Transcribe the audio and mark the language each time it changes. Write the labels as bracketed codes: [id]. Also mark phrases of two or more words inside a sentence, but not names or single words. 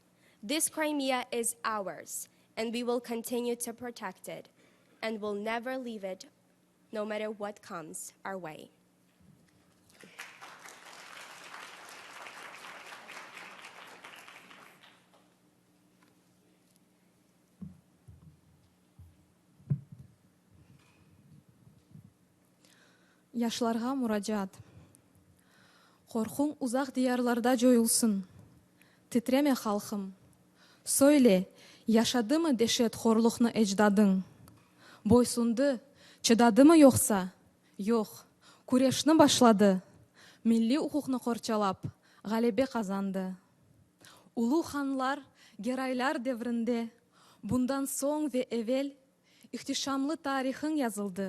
[en] This Crimea is ours, and we will continue to protect it, and will never leave it, no matter what comes our way. [crh] Yaşlarга муражаат. Коркуң узак диярларда жоюлсун. Титреме халкым. Söyle, yaşadı mı dehşet horluqnu ecdadın? Boysundu, çıdadı mı yoksa? Yok, kureşni başladı. Milli hukuknu korçalap, galebe kazandı. Ulu hanlar, geraylar devrinde, bundan son ve evvel, ihtişamlı tarihin yazıldı.